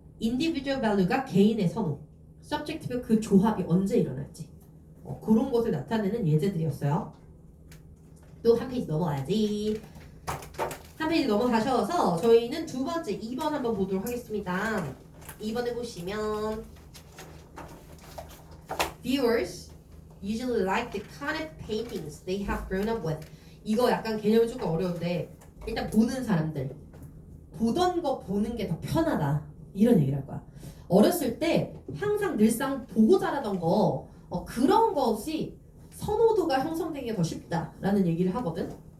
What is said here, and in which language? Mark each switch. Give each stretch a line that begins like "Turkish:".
Korean: individual value가 개인의 선호 subjective 그 조합이 언제 일어날지 그런 것을 나타내는 예제들이었어요. 또 한 페이지 넘어가야지. 한 페이지 넘어가셔서 저희는 두 번째 2번 한번 보도록 하겠습니다. 2번에 보시면
English: Viewers usually like the kind of paintings they have grown up with.
Korean: 이거 약간 개념이 조금 어려운데 일단 보는 사람들 보던 거 보는 게 더 편하다 이런 얘기를 할 거야. 어렸을 때 항상 늘상 보고 자라던 거 그런 것이 선호도가 형성되기가 더 쉽다라는 얘기를 하거든.